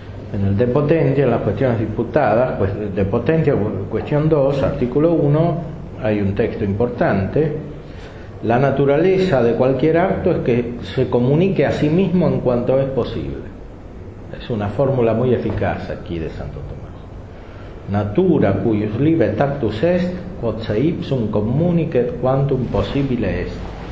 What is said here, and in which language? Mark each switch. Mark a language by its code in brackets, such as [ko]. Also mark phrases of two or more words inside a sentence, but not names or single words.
[es] En el de potencia, en las cuestiones disputadas, pues de potencia, cuestión 2, artículo 1, hay un texto importante. La naturaleza de cualquier acto es que se comunique a sí mismo en cuanto es posible. Es una fórmula muy eficaz aquí de Santo Tomás. [la] Natura cuius liber actus est, quod se ipsum communicet quantum possibile est.